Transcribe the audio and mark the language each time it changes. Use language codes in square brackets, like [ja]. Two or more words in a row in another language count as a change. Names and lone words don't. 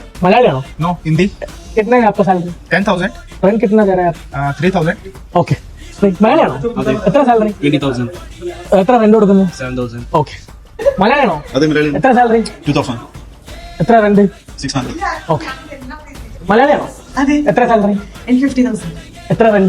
[hi] मलयाली [en] No Hindi. [hi] कितना है आपका सैलरी? 10,000। रेंट कितना दे रहे हैं आप? 3,000। [ml] ഓക്കെ മലയാളിയാണോ? എത്ര സാലറി? 20,000. എത്ര റെന്റ് കൊടുക്കുന്നു? 7,000. ഓക്കെ മലയാളിയാണോ? അതെ മലയാളി। എത്ര സാലറി? 2,000। എത്ര റെന്റ്? 600। ഓക്കെ മലയാളിയാണോ? അതെ. എത്ര സാലറി? 50,000. എത്ര റെന്റ്?